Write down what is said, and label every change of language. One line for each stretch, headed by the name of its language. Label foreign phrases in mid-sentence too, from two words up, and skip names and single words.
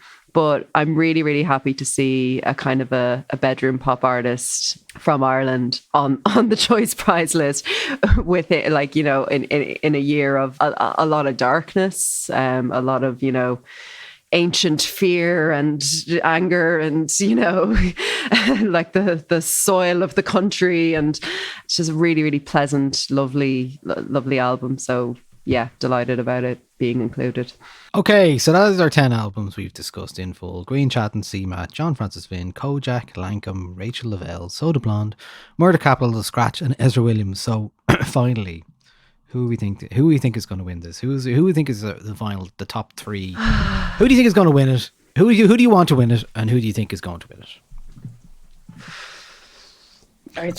English: But I'm really, really happy to see a kind of a bedroom pop artist from Ireland on the Choice Prize list with it, like, you know, in a year of a lot of darkness, a lot of, you know, ancient fear and anger and, you know, like the soil of the country. And it's just a really, really pleasant, lovely album. So yeah, delighted about it being included. Okay, so that is our 10 albums we've discussed in full. Grian Chatten, CMAT, John Francis Flynn, Kojaque, Lankum, Rachel Lavelle, Soda Blonde, Murder Capital, The Scratch, and Ezra Williams. So finally, who we think is going to win this? Who we think is the top three? Who do you think is going to win it? Who do you want to win it? And who do you think is going to win it?